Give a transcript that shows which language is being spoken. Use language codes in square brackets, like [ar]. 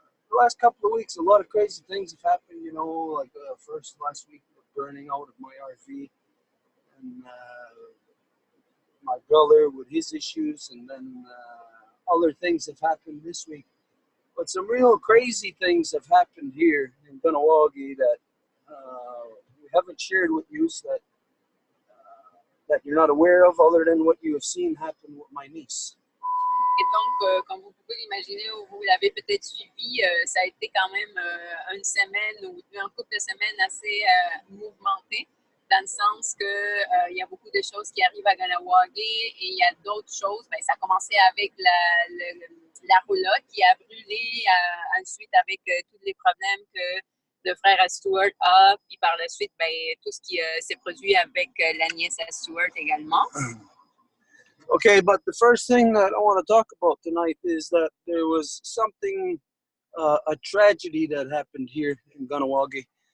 [en] The last couple of weeks, a lot of crazy things have happened, you know, like first last week, burning out of my RV, and my brother with his issues, and then other things have happened this week. But some real crazy things have happened here in Ganawagi that we haven't shared with you, so that you're not aware of, other than what you have seen happen with my niece. [fr] Et donc, comme vous pouvez l'imaginer, ou vous l'avez peut-être suivi, ça a été quand même une semaine ou un couple de semaines assez mouvementée, dans le sens qu'il y a beaucoup de choses qui arrivent à Ganawagi et il y a d'autres choses. Ben, ça a commencé avec la roulotte qui a brûlé, ensuite avec tous les problèmes que le frère à Stuart a, puis par la suite, ben, tout ce qui s'est produit avec la nièce à Stuart également. [en] Okay, but the first thing that I want to talk about tonight is that there was something, a tragedy that happened here in Ganawagi.